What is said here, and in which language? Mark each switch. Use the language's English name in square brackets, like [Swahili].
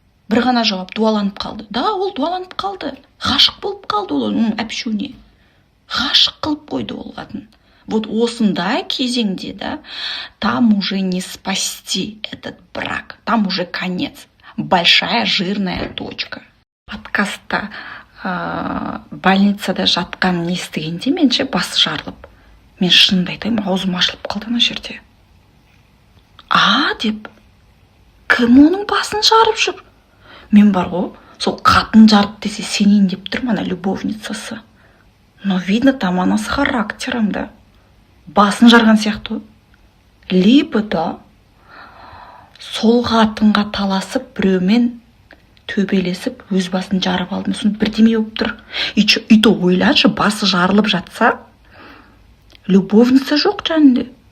[Kazakh] Бір ғана жауап, дуаланып қалды. Да, ол дуаланып қалды. Ғашық болып қалды ол, әпшуне. Ғашық қылып қойды ол қатын. [Russian] Вот [Kazakh] осындай кезеңде, [Russian] да, там уже не спасти этот брак. Там уже конец. Большая жирная точка. [Kazakh] Подкастта больницада жатқан не естігенде менше басы жарылып. Мен шынымды айтайын, аузым ашылып қалды ана жерде. Деп, кім оның басын жарып жүр? Мен бар ғой, сол қатын жарып десе сенейін деп тұрмын, ана любовницасы. [Russian] Но видно, там она с характером, да. [Kazakh] Басын жарған сияқты. Либо да сол қатынға таласып, біреумен төбелесіп, өз басын жарып алды. Соны бірдеме болып тұр. [Russian] И то [Kazakh] ойлашы, басы жарылып жатса, любовница жоқ жанында.